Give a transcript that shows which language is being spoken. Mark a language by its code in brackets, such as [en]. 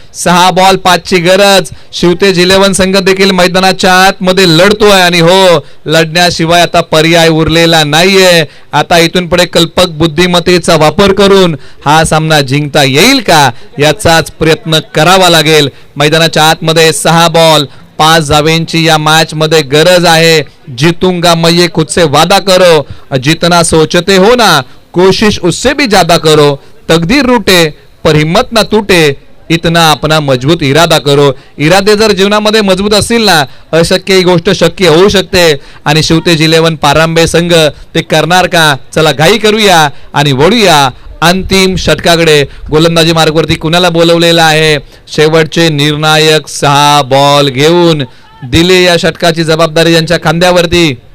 [mr] 6 ball 5 ची गरज. शिवतेज 11 संघ देखील मैदानाच्या आतमध्ये लढतोय आणि हो लढण्याशिवाय आता पर्याय उरलेला नाहीये. आता इथून पुढे कल्पक बुद्धिमत्तेचा वापर करून हा सामना जिंकता येईल का याचाच प्रयत्न करावा लागेल. मैदानाच्या आतमध्ये 6 बॉल 5 धावेंची या मॅच मध्ये गरज आहे. [hi] जीतूंगा मैं ये खुद से वादा करो, जितना सोचते हो ना कोशिश उससे भी ज्यादा करो, तकदीर रूटे पर हिम्मत ना टूटे, इतना अपना मजबूत इरादा करो. [mr] इरादे जर जीवनामध्ये मजबूत असतील ना अशक्य ही गोष्ट शक्य होऊ शकते. आणि शिवतेज 11 पारांबे संघ ते करणार का? चला घाई करूया आणि वळूया अंतिम षटकाकडे. गोलंदाजी मार्गवरती कुणाला बोलवलेला आहे? शेवटचे निर्णायक 6 बॉल घेऊन दिले या षटकाची जबाबदारी यांच्या खांद्यावरती.